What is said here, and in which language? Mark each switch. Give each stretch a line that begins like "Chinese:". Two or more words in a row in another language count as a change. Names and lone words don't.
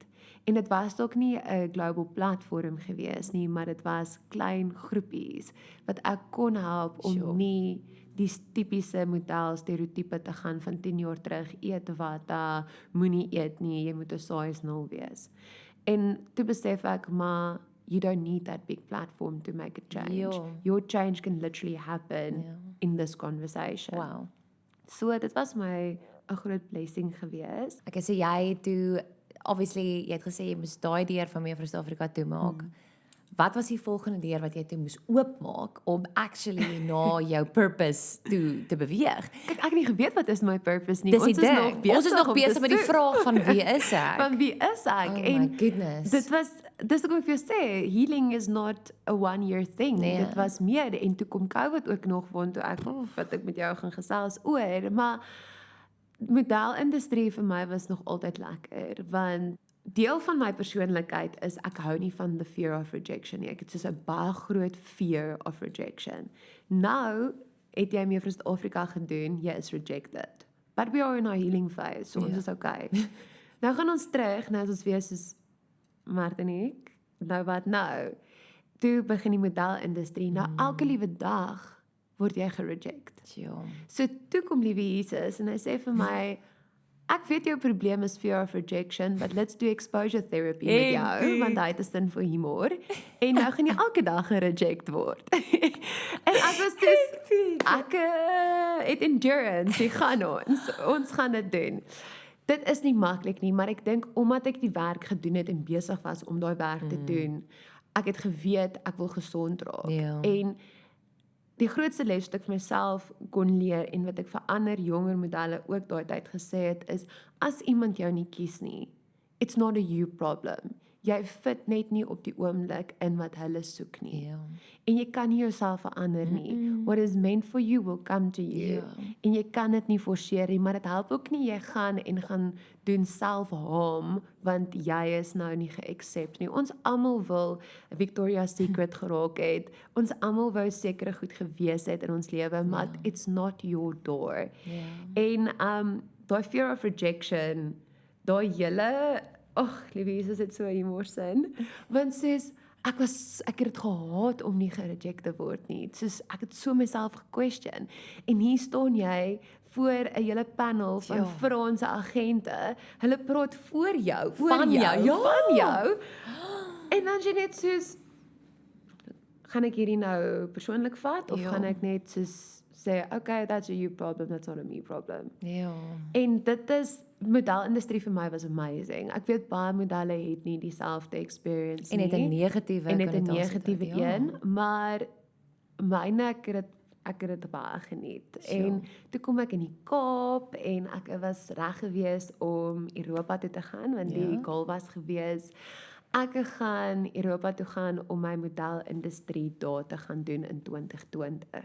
Afrikaans: En dit was dalk nie 'n global platform gewees nie, maar dit was klein groepies wat ek kon help om Sure. nie die tipiese model stereotipe te gaan van 10 jaar terug, eet wat, moenie eet nie, jy moet 'n size 0 wees. En toe besef ek maar
English: you don't need that big platform to make a change.
Afrikaans: Ja.
English: Your change can literally happen
Afrikaans: Ja.
English: in this conversation.
Afrikaans: Wow. So dit was my 'n groot blessing gewees. Ek sê jy toe obviously jy het gesê jy moes daai deur van Mevrou Suid-Afrika toe maak. Wat was die volgende deur wat jy toe moes oopmaak om actually na jou purpose toe te beweeg? Kyk, ek het nie geweet wat is my purpose nie. Dis die Ons is ding. nog besig Ons is nog om te besig met die soek. vraag van wie is ek? Van wie is ek? Oh En
English: my goodness.
Afrikaans: dis ook wat ek vir jou sê,
English: healing is not a one year thing.
Afrikaans: Nee. Dit was meer en toe kom COVID ook nog waantoe ek wat ek met jou gaan gesels oor, maar modelindustrie vir my was nog altyd lekker want deel van my persoonlikheid is ek hou nie van
English: the fear of rejection
Afrikaans: nie. Ek het soos 'n baie groot
English: fear of rejection.
Afrikaans: Nou het jy mee vir Suid-Afrika gedoen, jy is rejected.
English: But we are in our healing phase, so
Afrikaans: ons is okay. Nou gaan ons terug, nou is ons weer soos Martinique, nou wat nou? Toe begin die modelindustrie, nou elke liewe dag word jy gereject. Ja. So toe kom liewe Jesus en hy sê vir my, ek weet jou probleem is
English: fear of rejection, but let's do exposure therapy
Afrikaans: met jou, want hy het 'n sin vir humor. En nou gaan jy elke dag gereject word. En ek was dus, ek het endurance, ek gaan ons gaan dit doen. Dit is nie maklik nie, maar ek dink omdat ek die werk gedoen het en besig was om daai werk te doen, ek het geweet ek wil gesond raak. Ja. En die grootste les wat ek vir myself kon leer en wat ek vir ander jonger modelle ook daai tyd gesê het is, as iemand jou nie kies nie,
English: it's not a you problem.
Afrikaans: Jy fit net nie op die oomblik in wat hulle soek nie. Ja. En jy kan nie jouself verander nie.
English: What is meant for you will come to you.
Afrikaans: Ja. En jy kan dit nie forceer nie, maar dit help ook nie jy gaan doen self-harm want jy is nou nie ge-accept nie. Ons almal wil Victoria's Secret geraak het. Ons almal wou sekere goed gewees het in ons lewe, maar
English: it's not your door.
Afrikaans: Ja. En daai
English: fear of rejection,
Afrikaans: daai hele liewe Jesus het so humorsin, want soos ek het dit gehaat om nie gereject te word nie. Soos ek het so myself gequestion. En hier staan jy voor 'n hele panel van Franse agente. Hulle praat voor jou, van jou. En dan jy net soos, gaan ek hierdie nou persoonlik vat of gaan ek net soos sê,
English: okay, that's a you problem, that's not a me problem.
Afrikaans: Ja. En dit is, modelindustrie vir my was amazing. Ek weet baie modelle het nie dieselfde experience En nie. het 'n negatiewe En het 'n konnotasie negatiewe tot, een, maar myne ek het dit baie geniet. En toe kom ek in die Kaap en ek was reg gewees om Europa toe te gaan, want die goal was gewees, ek gaan Europa toe gaan om my modelindustrie daar te gaan doen in 2020.